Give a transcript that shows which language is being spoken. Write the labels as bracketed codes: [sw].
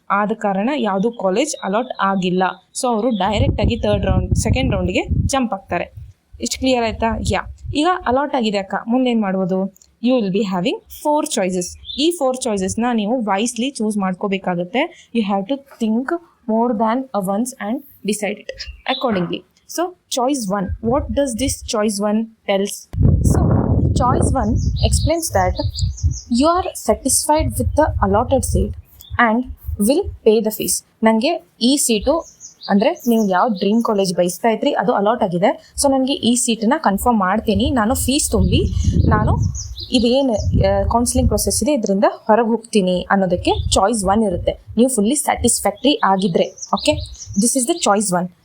[kn] ಆದ ಕಾರಣ ಯಾವುದೂ ಕಾಲೇಜ್ ಅಲಾಟ್ ಆಗಿಲ್ಲ. ಸೊ ಅವರು ಡೈರೆಕ್ಟಾಗಿ ಸೆಕೆಂಡ್ ರೌಂಡ್ಗೆ ಜಂಪ್ ಆಗ್ತಾರೆ. ಇಷ್ಟು ಕ್ಲಿಯರ್ ಆಯಿತಾ? ಈಗ ಅಲಾಟ್ ಆಗಿದೆ ಅಕ್ಕ, ಮುಂದೇನು ಮಾಡ್ಬೋದು, [en] You will be having 4 choices. [kn] ಈ 4 ಚಾಯ್ಸಸ್ನ ನೀವು ವೈಸ್ಲಿ ಚೂಸ್ ಮಾಡ್ಕೋಬೇಕಾಗುತ್ತೆ. [en] You have to think more than once and decide it accordingly. So choice 1, what does this choice 1 tells? So choice 1 explains that you are satisfied with the allotted seat and will pay the fees. [kn] ನನಗೆ ಈ seat ಅಂದರೆ ನೀವು ಯಾವ dream college ಬಯಸ್ತಾ ಇದ್ರಿ ಅದು allot ಆಗಿದೆ. So ನನಗೆ ಈ ಸೀಟನ್ನು ಕನ್ಫರ್ಮ್ ಮಾಡ್ತೀನಿ, ನಾನು ಫೀಸ್ ತುಂಬಿ ನಾನು ಇದೇನು ಕೌನ್ಸಿಲಿಂಗ್ ಪ್ರೊಸೆಸ್ ಇದೆ ಇದರಿಂದ ಹೊರಗೆ ಹೋಗ್ತೀನಿ ಅನ್ನೋದಕ್ಕೆ ಚಾಯ್ಸ್ 1 ಇರುತ್ತೆ. ನೀವು ಫುಲ್ಲಿ ಸ್ಯಾಟಿಸ್ಫ್ಯಾಕ್ಟ್ರಿ ಆಗಿದ್ರೆ. Okay, [en] This is the choice 1.